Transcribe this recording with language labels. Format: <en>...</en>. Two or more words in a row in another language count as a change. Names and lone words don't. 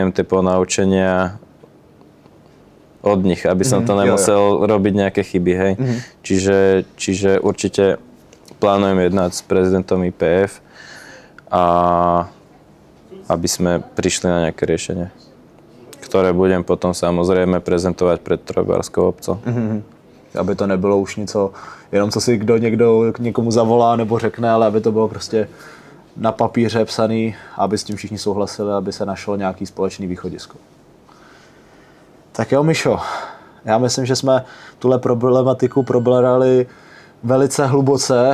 <sk>Rád si beriem tie ponaučenia od nich, aby som to nemusel robiť nejaké chyby, hej. Čiže určite plánujem jednať s prezidentom IPF a aby sme prišli na nejaké riešenie, ktoré budem potom samozrejme prezentovať pred trojbojarskou obcou.</sk> <cs>Aby to nebylo už něco, jenom co si někdo někomu zavolá nebo řekne, ale aby to bylo prostě na papíře psaný, aby s tím všichni souhlasili, aby se našlo nějaký společný východisko. Tak jo, Mišo, já myslím, že jsme tuhle problematiku probrali velice hluboce.</cs>